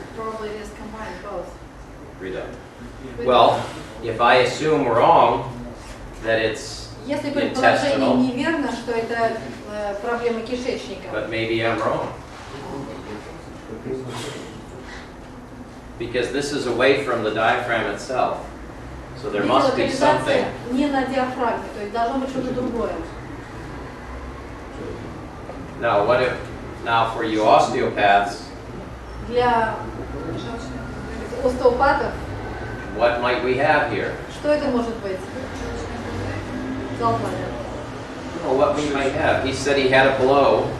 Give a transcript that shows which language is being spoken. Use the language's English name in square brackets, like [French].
[English] Probably it is combined both. Breathe out. Well, if I assume wrong that it's [Russian] Если предположение [English] intestinal, [Russian] неверно, что это проблема кишечника, [English] but maybe I'm wrong. Because this is away from the diaphragm itself. So there [Russian] Видите, [English] must be [Russian] локализация [English] something. [Russian] не на диафрагме, то есть должно быть что-то другое. [English] Now, now for you osteopaths, [Russian] Для остеопатов, [English] what might we have here? [Russian] что это может быть? Золотой. [English] Well, what we might have. He said he had a blow.